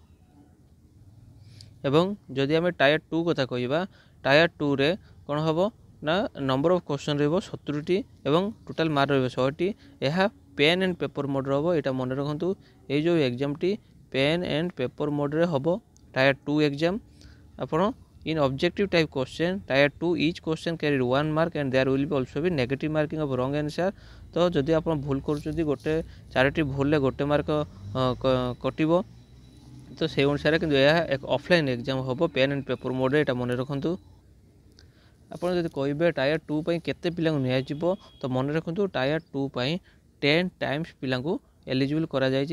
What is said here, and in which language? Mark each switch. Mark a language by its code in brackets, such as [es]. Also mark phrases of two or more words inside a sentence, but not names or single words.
[or] ଏବଂ ଯଦି ଆମେ ଟାୟାର 2 କଥା କହିବା, ଟାୟାର 2ରେ କ'ଣ ହେବ ନା [en] number of question [or] ରହିବ 70ଟି ଏବଂ [en] total mark [or] ରହିବ 100ଟି। ଏହା [en] pen and paper mode [or] ହେବ, ଏଇଟା ମନେ ରଖନ୍ତୁ। ଏଇ ଯେଉଁ ଏକ୍ଜାମ୍ଟି [en] pen and paper mode [or] ହେବ [en] tier 2 exam. [or] ଆପଣ [en] in objective type question tier 2 each question carry 1 mark and there will be also be negative marking of wrong answer। [or] ତ ଯଦି ଆପଣ ଭୁଲ କରୁଛନ୍ତି, ଗୋଟେ 4ଟି ଭୁଲରେ ଗୋଟେ ମାର୍କ କଟିବ। ତ ସେଇ ଅନୁସାରେ କିନ୍ତୁ ଏହା ଏକ [en] offline exam [or] ହେବ [en] pen and paper mode, [or] ଏଇଟା ମନେ ରଖନ୍ତୁ। ଆପଣ ଯଦି କହିବେ ଟାୟାର 2 ପାଇଁ କେତେ ପିଲାଙ୍କୁ ନିଆଯିବ, ତ ମନେ ରଖନ୍ତୁ ଟାୟାର 2 ପାଇଁ 10 ଟାଇମ୍ସ ପିଲାଙ୍କୁ ଏଲିଜିବଲ୍ କରାଯାଇଛି।